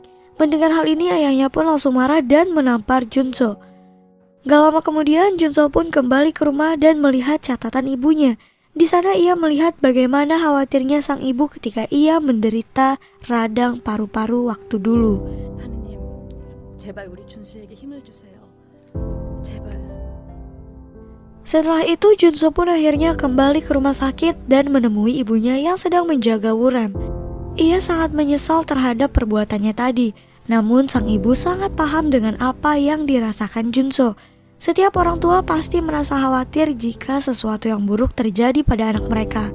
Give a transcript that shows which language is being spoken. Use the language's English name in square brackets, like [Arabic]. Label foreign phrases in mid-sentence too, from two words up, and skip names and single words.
[Indonesian] Mendengar hal ini, ayahnya pun langsung marah dan menampar Junso. Gak lama kemudian, Junso pun kembali ke rumah dan melihat catatan ibunya. Di sana ia melihat bagaimana khawatirnya sang ibu ketika ia menderita radang paru-paru waktu dulu. [Korean] 하느님, 제발 우리 준수에게 힘을 주세요. 제발. [Indonesian] Setelah itu, Junso pun akhirnya kembali ke rumah sakit dan menemui ibunya yang sedang menjaga Woo-ram. Ia sangat menyesal terhadap perbuatannya tadi. Namun sang ibu sangat paham dengan apa yang dirasakan Junso. Setiap orang tua pasti merasa khawatir jika sesuatu yang buruk terjadi pada anak mereka.